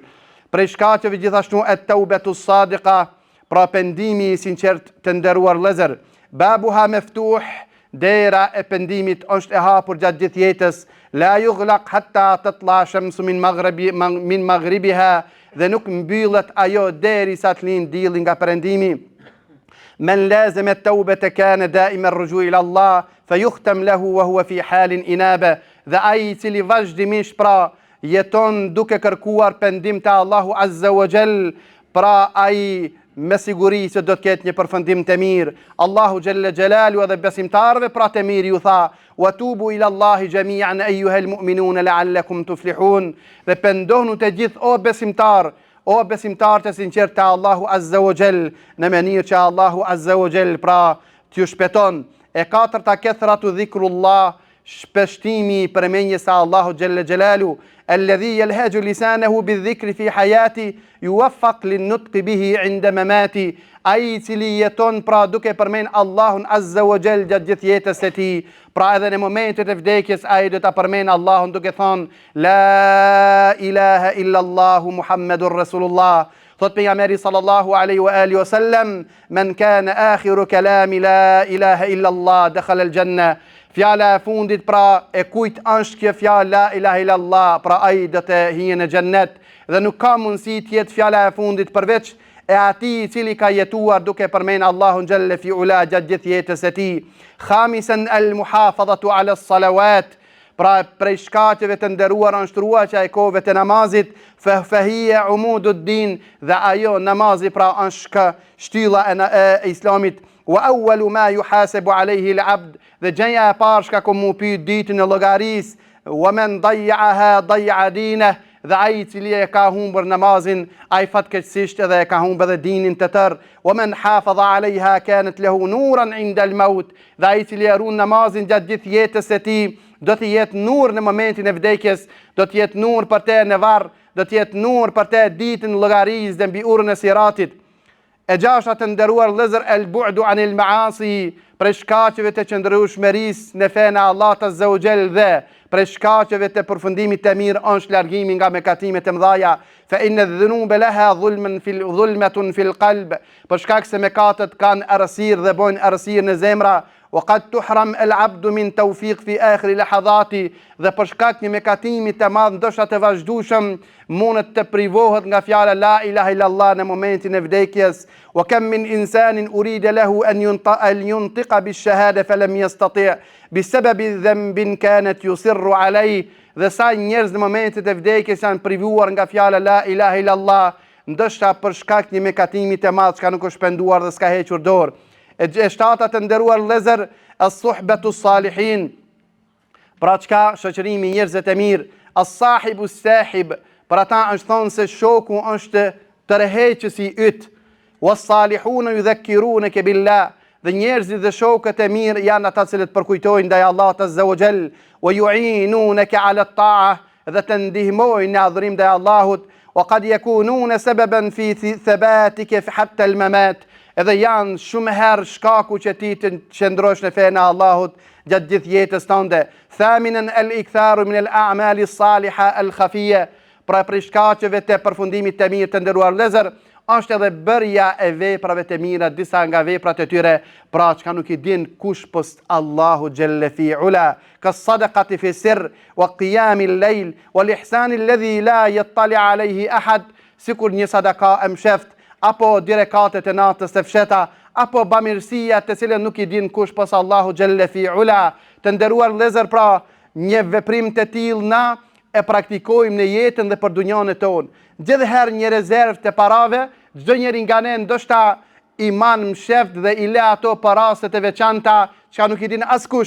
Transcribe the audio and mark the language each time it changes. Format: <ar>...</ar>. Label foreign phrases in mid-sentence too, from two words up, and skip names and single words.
<sq>Prej shkaqeve gjithashtu</sq> <ar>التوبة الصادقة,</ar> <sq>pra pendimi i sinqert, të nderuar vëllezër.</sq> <ar>بابها مفتوح,</ar> <sq>dera e pendimit është e hapur gjatë gjithë jetës.</sq> <ar>لا يغلق حتى تطلع الشمس من مغربها,</ar> <sq>dhe nuk mbyllet ajo derisa të lind dielli nga perëndimi.</sq> <ar>من لازم التوبة كان دائما الرجوع إلى الله فيختم له وهو في حال إنابة.</ar> <sq>Dhe ai I cili vazhdimisht pra jeton duke kërkuar pendim te</sq> <ar>الله عز وجل,</ar> <sq>pra ai me siguri se do të ketë një përfundim të mirë.</sq> <ar>الله جل جلاله</ar> <sq>edhe besimtarëve pra të mirë ju tha:</sq> <ar>"وتوبوا إلى الله جميعا أيها المؤمنون لعلكم تفلحون."</ar> <sq>Dhe pendohuni të gjithë o besimtar të sinqert te</sq> <ar>الله عز وجل,</ar> <sq>në mënyrë që</sq> <ar>الله عز وجل</ar> <sq>pra t'ju shpëton. E katërta,</sq> <ar>كثرة ذكر الله,</ar> <sq>shpeshtimi I përmendjes së</sq> <ar>الله جل جلاله, الذي يلهج لسانه بذكر في حياته يوفق للنطق به عند مماته.</ar> <sq>Ai I cili jeton pra duke përmend Allahun</sq> <ar>عز وجل</ar> <sq>gjatë gjithë jetës së tij, pra edhe në momentet e vdekjes ai do ta përmend Allahun duke thënë</sq> <ar>لا إله إلا الله محمد رسول الله.</ar> <sq>Thot pejgamberi</sq> <ar>صلى الله عليه وعلى آله وسلم: "من كان آخر كلامه لا إله إلا الله دخل الجنة."</ar> <sq>Fjala e fundit pra e kujt është kjo fjalë</sq> <ar>لا إله إلا الله,</ar> <sq>pra ai do të hijë në xhennet, dhe nuk ka mundësi të jetë fjala e fundit përveç e atij I cili ka jetuar duke përmend Allahun</sq> <ar>جل في علاه</ar> <sq>gjatë gjithë jetës së tij.</sq> <ar>خامسا المحافظة على الصلوات,</ar> <sq>pra prej shkaqeve të nderuara është ruajtja e kohëve të namazit,</sq> <ar>فهي عمود الدين,</ar> <sq>dhe ajo namazi pra është shtylla e Islamit.</sq> <ar>وأول ما يحاسب عليه العبد,</ar> <sq>dhe gjëja e parë që ka mu pyet ditën e llogarisë,</sq> <ar>ومن ضيعها ضيع دينه,</ar> <sq>dhe ai I cili e ka humbur namazin, ai fatkeqësisht edhe e ka humbur edhe dinin të tërë.</sq> <ar>ومن حافظ عليها كانت له نورا عند الموت,</ar> <sq>dhe ai I cili e ruan namazin gjatë gjithë jetës së tij, do të jetë nur në momentin e vdekjes, do të jetë nur për te në varr, do të jetë nur për te ditën e llogarisë dhe mbi urën e siratit. E gjashta të nderuar vëllezër,</sq> <ar>البعد عن المعاصي,</ar> <sq>prej shkaqeve të qëndrueshmërisë në fen e Allahut</sq> <ar>عز وجل,</ar> <sq>dhe prej shkaqeve të përfundimit të mirë është largimi nga mëkatimet e mëdha.</sq> <ar>فإن الذنوب لها ظلمة في القلب,</ar> <sq>për shkak se mëkatet kanë errësirë dhe bojnë errësirë në zemra.</sq> <ar>وقد تحرم العبد من توفيق في آخر لحظاته,</ar> <sq>dhe për shkak një mëkatimi të madh ndoshta të vazhdueshëm mundet të privohet nga fjala</sq> <ar>لا إله إلا الله</ar> <sq>në momentin e vdekjes.</sq> <ar>وكم من إنسان أريد له أن ينطق بالشهادة فلم يستطع بسبب ذنب كانت يصر عليه,</ar> <sq>dhe sa njerëz në momentet e vdekjes janë privuar nga fjala</sq> <ar>لا إله إلا الله,</ar> <sq>ndoshta për shkak një mëkatimi të madh që nuk është penduar dhe s'ka hequr dorë. E shtata të nderuar vëllezër,</sq> <ar>الصحبة الصالحين,</ar> <sq>pra çka shoqërimi njerëzve të mirë,</sq> <ar>الصاحب ساحب,</ar> <sq>për ata është thonë se shoku është tërheqësi yt,</sq> <ar>والصالحون يذكرونك بالله,</ar> <sq>dhe njerëzit dhe shokët e mirë janë ata që përkujtojnë ndaj Allahut</sq> <ar>عز وجل, ويعينونك على الطاعة,</ar> <sq>dhe të ndihmojnë në adhurim ndaj Allahut,</sq> <ar>وقد يكونون سببا في ثباتك حتى الممات,</ar> <sq>edhe janë shumë herë shkaku që ti të qëndrosh në fenë e Allahut gjatë gjithë jetës tënde.</sq> <ar>ثامنا الإكثار من الأعمال الصالحة الخفية,</ar> <sq>pra prej shkaqeve të përfundimit të mirë të nderuar vëllezër, është edhe bërja e veprave të mira, disa nga veprat e tyre, pra çka nuk I din kush post</sq> <ar>الله جل في علاه, كصدقة في سر وقيام الليل والإحسان الذي لا يطلع عليه أحد,</ar> <sq>sikur një sadaka e msheft, apo direkatet e natës të fsheta, apo bamirësia të cilën nuk I din kush pas</sq> <ar>الله جل في علاه.</ar> <sq>Të nderuar vëllezër, pra një veprim të tillë na e praktikojmë në jetën dhe për dunjën tonë. Gjithherë një rezervë të parave, çdo njeri nga ne ndoshta I man msheft dhe I le ato për raste të veçanta që nuk I din askush.</sq>